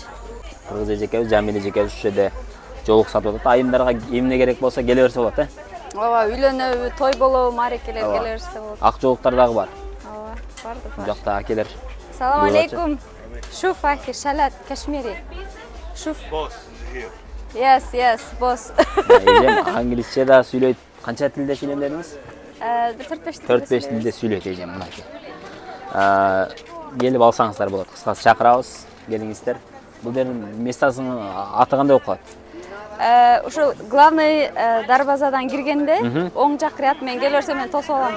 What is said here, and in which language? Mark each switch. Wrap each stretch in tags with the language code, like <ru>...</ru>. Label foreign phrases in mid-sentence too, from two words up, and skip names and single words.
<ky>Кыргыз эжекебиз, Жамиля эжекебиз ушул жерде жолук сатып атат. Айымдарга эмне керек болсо келе берсе болот, Ооба, үйлөнөбү, той болобу, маарекелер келе берсе болот. Ак жолуктар дагы бар. Ооба, барды бар. Жакта акелер.</ky> <ar>سلام عليكم. شوف أخي شالات كشميري. Шуф.</ar> <en>Boss here. Yes, boss.</en> <ky>Эжем англисче да сүйлөйт. Канча тилде сүйлөдүңүз? 4-5 тилде сүйлөйт эжем мынакей. Келип алсаңыздар болот. Кыскасы чакырабыз, келиңиздер. Бул жердин местасынын аты кандай болуп калат? Ушул главный дарбазадан киргенде оң жак ряд мен келе берсем мен тосуп алам.</ky>